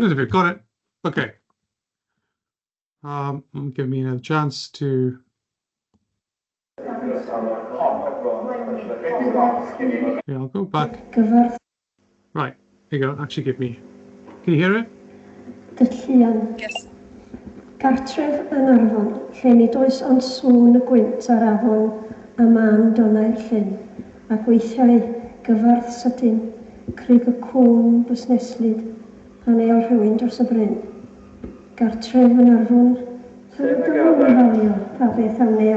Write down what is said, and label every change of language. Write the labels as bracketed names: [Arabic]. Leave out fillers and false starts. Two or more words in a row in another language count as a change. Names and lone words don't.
[English] We've got it. Okay. Give me a chance to. Yeah, I'll go back. Right, here you go. Actually, give me. Can you hear it? Yes. [Welsh] Gartref yn Arfon, lle nid oes ond sŵn y gwynt ar afon a man donau'r llyn, a gweithiau gyfarth sydyn, cryg y cwn busneslyd, pan eol rhywun dros y bryn. Gartref yn Arfon, lle nid oes ond falio, pa beth am neol.